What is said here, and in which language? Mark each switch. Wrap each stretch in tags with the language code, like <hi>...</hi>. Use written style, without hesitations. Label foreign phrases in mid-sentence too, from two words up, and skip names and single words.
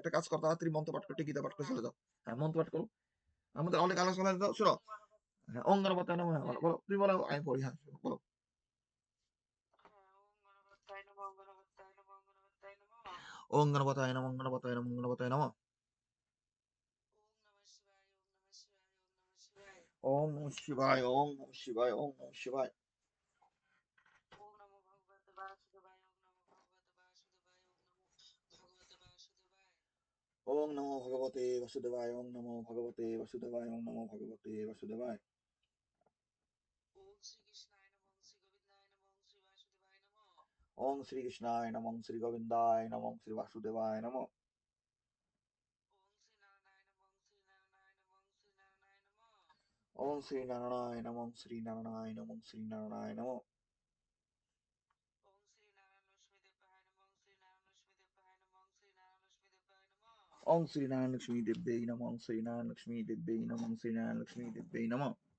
<bn>একটা কাজ কর, তাড়াতাড়ি মন্ত্র পাঠ করে গীতা পাঠ করে চলে যাও। হ্যাঁ, মন্ত্র পাঠ করো। আমাদের অনেক আলোচনা দাও, শোনো। হ্যাঁ,</bn> <sa>ওং গণপতায় নমঃ,</sa> <bn>হ্যাঁ, বলো, বলো। তুমি বলো, আমি পড়ি, হ্যাঁ, শোনো, বলো।</bn> <sa>ওং গণপতায় নমঃ, গণপতায় নমঃ, গণপতায় নমঃ। ওম নমঃ শিবায়, ওম নমঃ শিবায়, ওম নমঃ শিবায়। ওম নমো ভগবতে বাসুদেবায়, ওম নমো ভগবতে বাসুদেবায়, ওম নমো ভগবতে বাসুদেবায়। ওম শ্রীকৃষ্ণায় নমঃ, শ্রী গোবিন্দায় নমঃ, শ্রী বাসুদেবায় নমঃ। ওম শ্রী নারায়ণায় নমঃ, শ্রী নারায়ণায় নমঃ, শ্রী নারায়ণায় নমঃ। ওম শ্রী নারায়ণ লক্ষ্মী দেব্যৈ নমঃ, ওম শ্রী নারায়ণ লক্ষ্মী দেব্যৈ নমঃ, ওম শ্রী নারায়ণ লক্ষ্মী দেব্যৈ নমঃ।</sa>